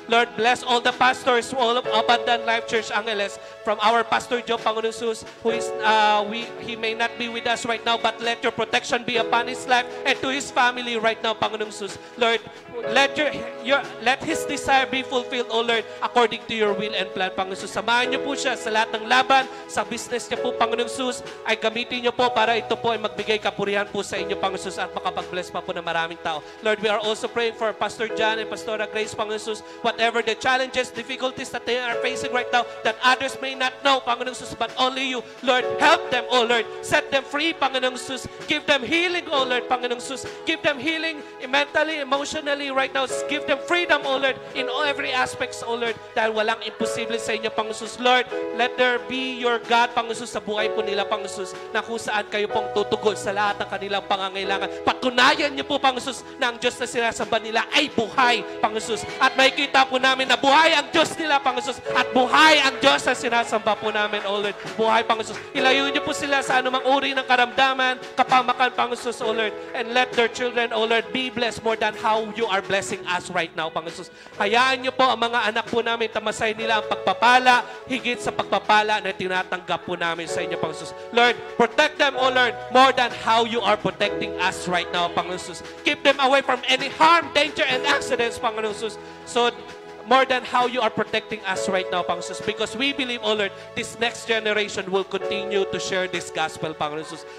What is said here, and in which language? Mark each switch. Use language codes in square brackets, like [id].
[en] Lord, bless all the pastors, all of Abundant Life Church Angeles, from our Pastor Joe, Panginoon Jesus, who is, he may not be with us right now, but let your protection be upon his life and to his family right now, Panginoon Jesus. Lord, let his desire be fulfilled, O Lord, according to your will and plan, Panginoon Jesus. [tl] Samahan niyo po siya sa lahat ng laban, sa business niya po, Panginoon Jesus, ay gamitin niyo po para ito po ay magbigay kapurihan po sa inyo, Panginoon Jesus, at makapag-bless pa po ng maraming tao. [en] Lord, we are also praying for Pastor John and Pastora Grace, Panginoon Jesus, whatever the challenges, difficulties that they are facing right now, that others may not know, Panginoon Jesus, but only you. Lord, help them, O Lord. Set them free, Panginoon Jesus. Give them healing, O Lord, Panginoon Jesus. Give them healing mentally, emotionally right now. Give them freedom, O Lord, in every aspects, O Lord, [tl] dahil walang imposible sa inyo, [en] Panginoon Jesus. Lord, let there be your God, [tl] Panginoon Jesus, sa buhay po nila, Panginoon Jesus, na kung saan kayo pong tutugon sa lahat ng kanilang pangangailangan. Patunayan niyo po, Panginoon Jesus, na ang Diyos na sinasamba nila ay buhay, Panginoon Jesus. At makikita po namin na buhay ang Diyos nila, Panginoon Jesus, at buhay ang Diyos na sinasamba po namin, O Lord. Buhay, Panginoon Jesus. Ilayo niyo po sila sa anumang uri ng karamdaman, kapamakan, Panginoon Jesus, O Lord. [en] And let their children, O Lord, be blessed more than how you are blessing us right now, Panginoon Jesus. [tl] Hayaan niyo po ang mga anak po namin, tamasay nila ang pagpapala, higit sa pagpapala na tinatanggap po namin sa inyo, Panginoon Jesus. [en] Lord, protect them, O Lord, more than how you are protecting us right now, Panginoon Jesus. Keep them away from any harm, danger, and accidents, Panginoon Jesus. So, more than how you are protecting us right now, Panginoon Jesus. Because we believe, O Lord, this next generation will continue to share this gospel, Panginoon Jesus.